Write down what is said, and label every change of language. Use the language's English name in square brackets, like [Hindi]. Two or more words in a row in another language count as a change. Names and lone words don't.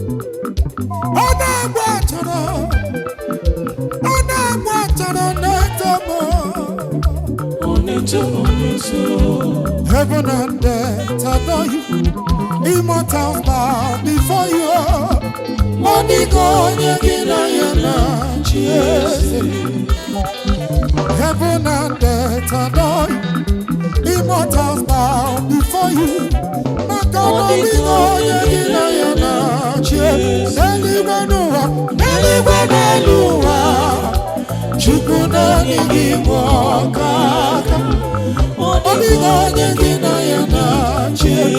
[Igbo] Ọ na-agba achara. Ọ na-agba achara na-eto m. Ọ na-eto, ọ na-eto. [English] Heaven and earth adore you. Immortals bow before you. [Igbo] Ọ dịghị onye gị na ya na-achị eze. [English] Heaven and earth adore you. Immortals bow before you. [Igbo] Maka na ọ dịghị onye gị na ya na-achị. N'eluigwe n'ụwa, n'eluigwe n'elu ụwa. Chukwu naanị gị bụ ọkaka. Ọ dịghị onye gị na ya na-achị.